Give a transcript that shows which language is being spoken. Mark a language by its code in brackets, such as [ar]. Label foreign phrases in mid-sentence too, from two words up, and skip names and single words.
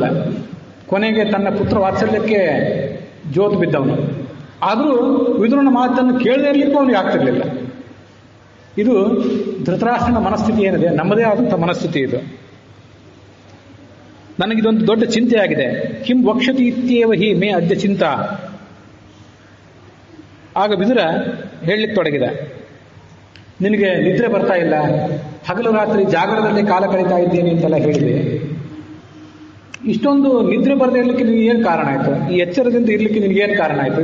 [kn] ಕೊನೆಗೆ ತನ್ನ ಪುತ್ರ ವಾತ್ಸಲ್ಯಕ್ಕೆ ಜೋತು ಬಿದ್ದವನು. ಆದರೂ ವಿದುರನ ಮಾತನ್ನು ಕೇಳದೇ ಇರಲಿಕ್ಕೂ ಅವನಿಗೆ ಆಗ್ತಿರಲಿಲ್ಲ. ಇದು ಧೃತರಾಷ್ಟ್ರನ ಮನಸ್ಥಿತಿ ಏನಿದೆ, ನಮ್ಮದೇ ಆದಂಥ ಮನಸ್ಥಿತಿ ಇದು. ನನಗಿದೊಂದು ದೊಡ್ಡ ಚಿಂತೆಯಾಗಿದೆ. [sa] ಕಿಂ ವಕ್ಷತಿ ಇತ್ಯೇವ ಹಿ ಮೇ ಅದ್ಯ ಚಿಂತಾ. [kn] ಆಗ ವಿದುರ ಹೇಳಲಿಕ್ಕೆ ತೊಡಗಿದ, ನಿನಗೆ ನಿದ್ರೆ ಬರ್ತಾ ಇಲ್ಲ, ಹಗಲು ರಾತ್ರಿ ಜಾಗರದಲ್ಲಿ ಕಾಲ ಕಳೀತಾ ಇದ್ದೀನಿ ಅಂತೆಲ್ಲ ಹೇಳಿದೆ. ಇಷ್ಟೊಂದು ನಿದ್ರೆ ಬರದೇ ಇರಲಿಕ್ಕೆ ನಿನಗೇನು ಕಾರಣ ಆಯಿತು? ಈ ಎಚ್ಚರದಿಂದ ಇರಲಿಕ್ಕೆ ನಿನಗೇನು ಕಾರಣ ಆಯಿತು?